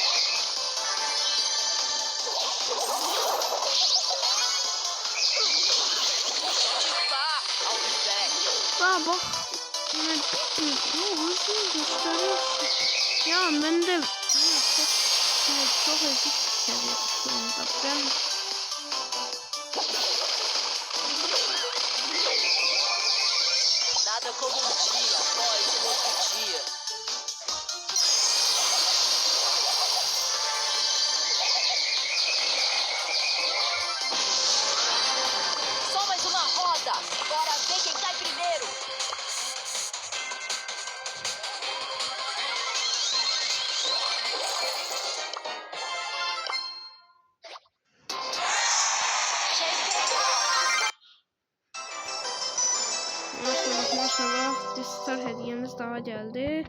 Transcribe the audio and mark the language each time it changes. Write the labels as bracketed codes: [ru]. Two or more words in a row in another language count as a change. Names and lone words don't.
[tr] Aa bak. Ne hızlı gösteriyorsun. Ya ben de çok ezik. seviye sonunda ben [pt] Nada como dia após outro dia. Só mais uma roda. Bora ver quem cai primeiro. [tr] maşallah bir star hediyemiz daha geldi.